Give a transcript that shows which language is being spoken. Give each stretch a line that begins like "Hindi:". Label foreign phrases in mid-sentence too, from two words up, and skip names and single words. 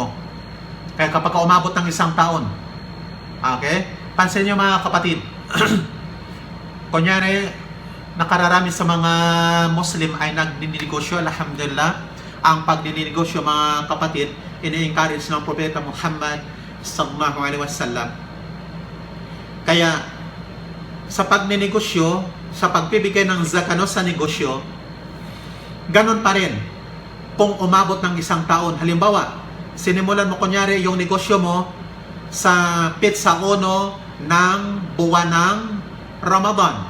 Filipino: Kaya kapag umabot ng 1 taon, okay? Pansin nyo mga kapatid, kunyari, nakararami sa mga Muslim ay nagninegosyo, alhamdulillah. Ang pagninegosyo mga kapatid, ini-encourage ng Propeta Muhammad
Arabic: صلى الله عليه وسلم.
Filipino: Kaya sa pagninegosyo, sa pagbibigay ng zakano sa negosyo, ganun pa rin. Kung umabot ng 1 taon, halimbawa, sinimulan mo kunyari yung negosyo mo sa pizza ono ng buwan ng Ramadan.